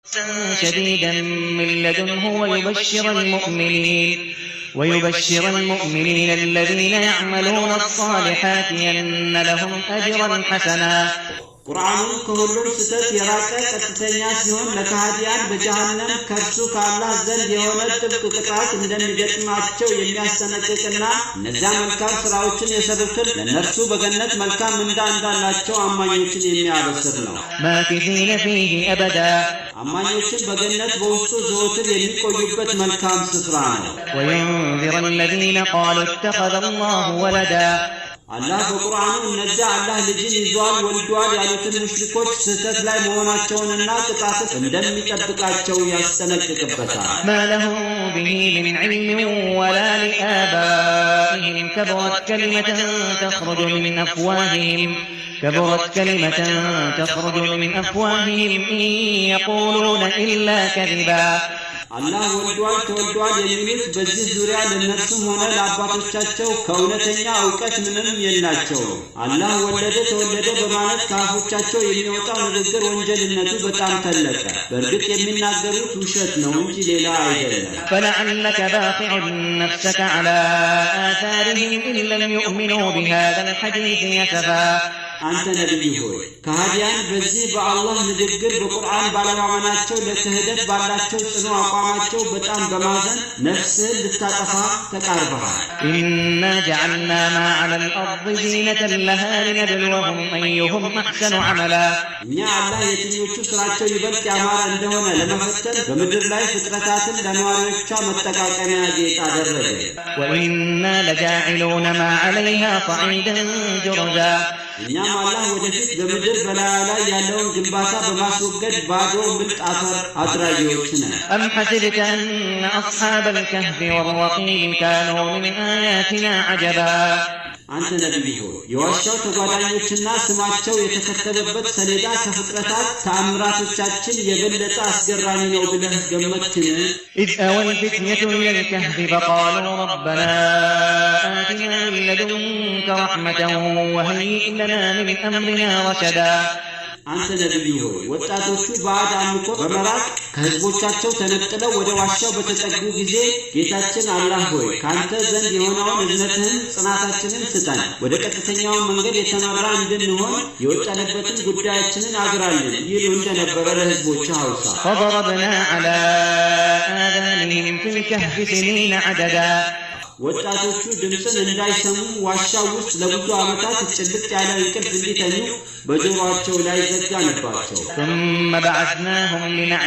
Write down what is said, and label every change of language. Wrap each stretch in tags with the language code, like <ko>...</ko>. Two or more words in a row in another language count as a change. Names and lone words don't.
<ar>شديدا من لدنه ويبشر المؤمنين الذين يعملون الصالحات أن لهم أجرا حسنا</ar> <am>ቁርአኑ ከሁሉም ስተት የራቀ ቀጥተኛ ሲሆን ለካህዲያን በጀሃነም ከርሱ ከአላህ ዘንድ የሆነ ጥብቅ ቅጣት እንደሚገጥማቸው የሚያስጠነቅቅና እነዚያ መልካም ስራዎችን የሰሩትን ለነርሱ በገነት መልካም ምንዳ እንዳላቸው አማኞችን የሚያበስር ነው።</am> <ar>ماكثين فيه أبدا</ar> <am>አማኞችን በገነት በውስጡ ዘወትር የሚቆዩበት መልካም ስፍራ ነው።</am> <ar>ወዩንዚረ الذين قالوا اتخذ الله ولدا</ar> <am>አላህ በቁርአኑ እነዚያ አላህ ልጅን ይዟል ወልዷል ያሉትን ሙሽሪኮች ስህተት ላይ መሆናቸውንና ቅጣት እንደሚጠብቃቸው ያስጠነቅቅበታል።</am> <ar>ما لهم به من علم ولا لآبائهم كبرت كلمة تخرج من أفواههم إن يقولون إلا كذبا</ar> <am>አላህ ወልዷል ተወልዷል የሚሉት በዚህ ዙሪያ ለነርሱም ሆነ ለአባቶቻቸው ከእውነተኛ ዕውቀት ምንም የላቸው። አላህ ወለደ ተወለደ በማለት ከአፎቻቸው የሚወጣው ንግግር ወንጀልነቱ በጣም ተለቀ። በእርግጥ የሚናገሩት ውሸት ነው እንጂ ሌላ አይደለም።</am> <ar>فلعلك باخع نفسك على آثارهم إن لم يؤمنوا بهذا الحديث يسفا</ar> <am>አንተ ነብይ ሆይ ከሃዲያን በዚህ በአላህ ንግግር በቁርአን ባለማመናቸው ለክህደት ባላቸው ጽኑ አቋማቸው በጣም በማዘን ነፍስህን ልታጠፋ ተቃርበሃል።</am> <ar>إنا جعلنا ما على الأرض زينة لها لنبلوهم أيهم أحسن عملا</ar> <am>እኛ አላህ የትኞቹ ስራቸው ይበልጥ ያማረ እንደሆነ ለመፈተን በምድር ላይ ፍጥረታትን ለነዋሪዎቿ መጠቃቀሚያ ጌጥ አደረገ።</am> <ar>وإنا لجاعلون ما عليها صعيدا جرزا</ar> <am>እኛም አላህ ወደፊት በምድር በላዩ ላይ ያለውን ግንባታ በማስወገድ ባዶ ምርጥ አፈር አድራጊዎች ነን።</am> <ar>أم حسبت أن أصحاب الكهف والرقيم كانوا من آياتنا عجبا</ar> <am>አንተ ነብይ ሆይ የዋሻው ተጓዳኞችና ስማቸው የተከተበበት ሰሌዳ ከፍጥረታት ተአምራቶቻችን የበለጠ አስገራሚ ነው ብለህ ገመትክን?</am> <ar>إذ أوى الفتية إلى الكهف فقالوا ربنا آتنا من لدنك رحمة وهيئ لنا من أمرنا رشدا</ar> <am>አንተ ነብይ ሆይ ወጣቶቹ ባዕድ አምልኮ በመራቅ ከህዝቦቻቸው ተነጥለው ወደ ዋሻው በተጠጉ ጊዜ ጌታችን አላህ ሆይ ካንተ ዘንድ የሆነውን እዝነትህን ጽናታችንን ስጠን፣ ወደ ቀጥተኛው መንገድ የተመራ እንድንሆን የወጣንበትን ጉዳያችንን አግራልን ይሉ እንደነበረ ለህዝቦቹ አውሳ።</am> <ar>فضربنا على آذانهم في الكهف سنين عددا</ar> <am>ወጣቶቹ ድምፅን እንዳይሰሙ ዋሻው ውስጥ ለብዙ ዓመታት ጭልጥ ያለ እንቅልፍ እንዲተኙ በጆሮአቸው ላይ ዘጋንባቸው።</am> <ar>ثم بعثناهم لنعلم</ar>